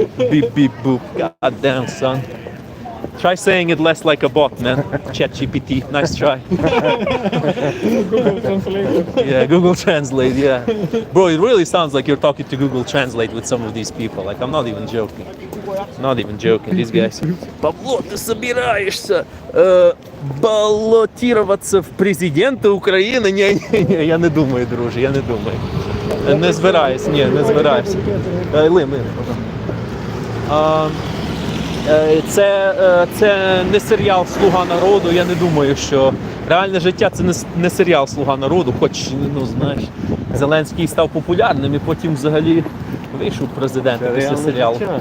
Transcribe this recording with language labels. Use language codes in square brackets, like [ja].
[en] Beep boop, goddamn son. Try saying it less like a bot, man. ChatGPT, nice try. Google Translate. Yeah, Google Translate, yeah. Bro, it really sounds like you're talking to Google Translate with some of these people. Like, I'm not even joking. Not even joking, these guys. [ru] Павло, ты собираешься баллотироваться [uk] в президенти України? Ні, я не думаю, друже, я не думаю. Не збираюсь, ні, не збираюсь. Лим. Це не серіал «Слуга народу», я не думаю, що реальне життя це не серіал «Слуга народу», хоч, ну знаєш, Зеленський став популярним і потім взагалі вийшов президентом після серіалу.